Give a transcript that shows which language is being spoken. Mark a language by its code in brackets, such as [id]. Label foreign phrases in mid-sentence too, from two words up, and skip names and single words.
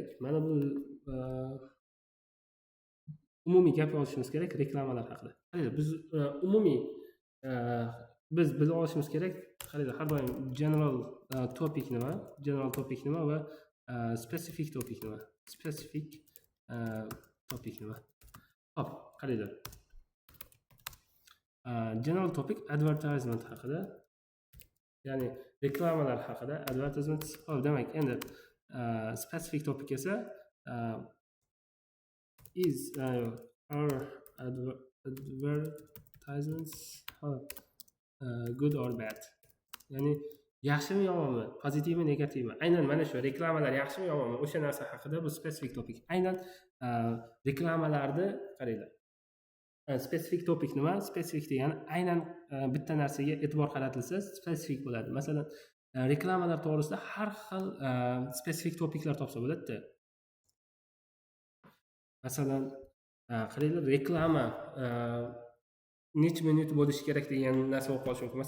[uz] Mana bu umumiy gap yozishimiz kerak reklamalar haqida. Qaranglar, biz umumiy biz bilib olishimiz kerak. Qaranglar, har doim [en] general topic [uz] nima va [en] specific topic [uz] nima. Hop, qaranglar. [en] General topic advertisement [uz] haqida, ya'ni reklamalar haqida. Advertisement, hop, demak, endi [en] specific topic esa is our advertisements good or bad. [uz] Ya'ni yaxshimi yomonmi, pozitivmi negativmi. Aynan mana shu reklamalar yaxshimi yomonmi, o'sha narsa haqida bu [en] specific topic. [uz] Aynan reklamalarni qaranglar. [en] Specific topic [uz] nima? Specific degani aynan bitta narsaga e'tibor qaratilsa specific bo'ladi. Masalan, reklamalar to'g'risida har xil [en] specific topiklar [uz] topsa bo'ladi. Masalan, qaranglar, reklama necha minut bo'lishi kerak degan narsa o'qib olish mumkin.